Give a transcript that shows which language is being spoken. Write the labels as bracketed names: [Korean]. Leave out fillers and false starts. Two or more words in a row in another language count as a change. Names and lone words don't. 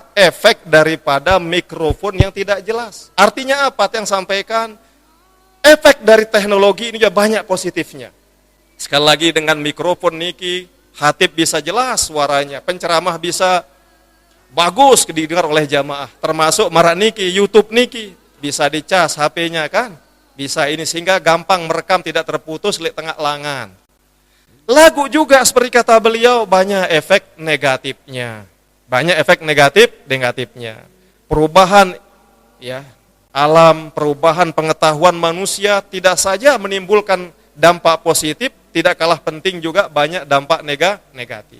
[Indonesian] Efek daripada mikrofon yang tidak jelas. Artinya apa yang sampaikan? Efek dari teknologi ini juga banyak positifnya. Sekali lagi dengan mikrofon niki, khatib bisa jelas suaranya, penceramah bisa bagus didengar oleh jamaah. Termasuk marak niki, YouTube niki, bisa dicas HP-nya kan, bisa ini sehingga gampang merekam tidak terputus di tengah langan. Lagu juga seperti kata beliau banyak efek negatifnya, negatifnya. Perubahan ya. Alam, perubahan pengetahuan manusia tidak saja menimbulkan dampak positif, tidak kalah penting juga banyak dampak negatif.